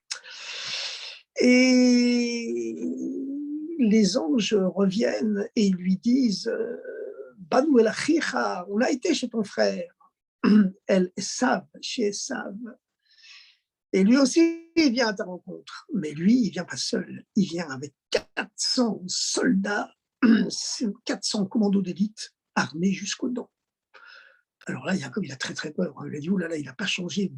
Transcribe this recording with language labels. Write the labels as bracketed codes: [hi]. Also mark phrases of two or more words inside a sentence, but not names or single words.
[fr] Et les anges reviennent et ils lui disent [he] באנו אל אחיך, [fr] on a été chez ton frère, El Esav, chez Esav. Et lui aussi, il vient à ta rencontre. Mais lui, il ne vient pas seul. Il vient avec 400 soldats, 400 commandos d'élite, armés jusqu'aux dents. Alors là, Jacob, il a très très peur. Il a dit, oh là là, il n'a pas changé.